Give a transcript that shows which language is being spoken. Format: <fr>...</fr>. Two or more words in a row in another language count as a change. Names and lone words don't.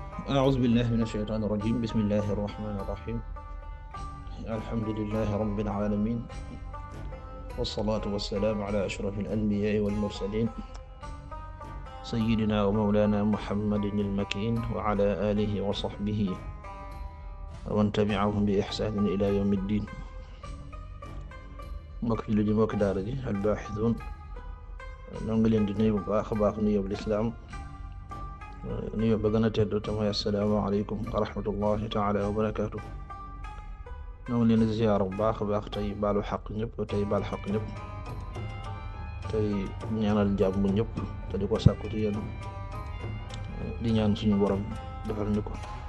<ar>أعوذ بالله من الشيطان الرجيم بسم الله الرحمن الرحيم الحمد لله رب العالمين والصلاة والسلام على أشرف الأنبياء والمرسلين سيدنا ومولانا محمد المكين وعلى آله وصحبه ومن تبعهم بإحسان إلى يوم الدين</ar> <wo>mbokk jullit yi mbokk daara ji albaaxisuun ñoo ngi leen di nuyu bu baax a baax nuyoo bu lislaam nuyoo ba gën a tedd te mooy</wo> <ar>السلام عليكم ورحمة الله تعالى وبركاته.</ar> <wo>ñoo ngi leen di ziyaar bu baax a baax tey baalu xaq ñëpp tey baal xaq ñëpp tey ñaanal jàmm ñëpp te di ko sàkku ci yéen di ñaan suñu borom defal ñu ko.</wo>